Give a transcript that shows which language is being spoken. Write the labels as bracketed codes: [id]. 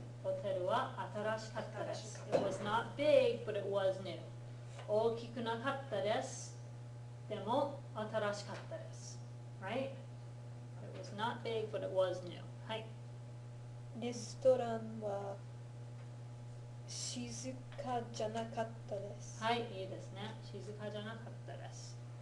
[ja] ホテルは新しかったです。 [en] It was not big, but it was new. [ja] 大きくなかったです。でも新しかったです。 [en] Right? It was not big, but it was new. [ja] はい。レストランは静かじゃなかったです。はい、いいですね。静かじゃなかったです。